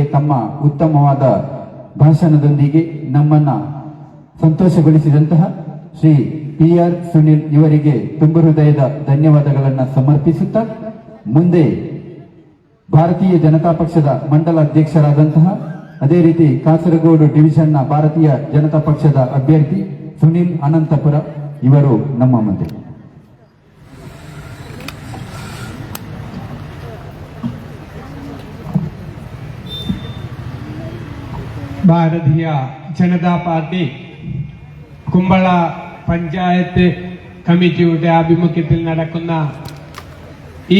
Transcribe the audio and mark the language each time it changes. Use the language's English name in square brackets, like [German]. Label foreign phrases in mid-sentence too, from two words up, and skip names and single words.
[Kannada] ತಮ್ಮ ಉತ್ತಮವಾದ ಭಾಷಣದೊಂದಿಗೆ ನಮ್ಮನ್ನ ಸಂತೋಷಗೊಳಿಸಿದಂತಹ ಶ್ರೀ PR ಸುನಿಲ್ ಇವರಿಗೆ ತುಂಬ ಹೃದಯದ ಧನ್ಯವಾದಗಳನ್ನು ಸಮರ್ಪಿಸುತ್ತಾ ಮುಂದೆ ಭಾರತೀಯ ಜನತಾ ಪಕ್ಷದ ಮಂಡಲ ಅಧ್ಯಕ್ಷರಾದಂತಹ ಅದೇ ರೀತಿ ಕಾಸರಗೋಡು ಡಿವಿಷನ್ನ ಭಾರತೀಯ ಜನತಾ ಪಕ್ಷದ ಅಭ್ಯರ್ಥಿ ಸುನಿಲ್ ಅನಂತಪುರ ಇವರು ನಮ್ಮ ಮುಂದೆ. [Malayalam] ഭാരതീയ ജനതാ പാർട്ടി കുമ്പള പഞ്ചായത്ത് കമ്മിറ്റിയുടെ ആഭിമുഖ്യത്തിൽ നടക്കുന്ന ഈ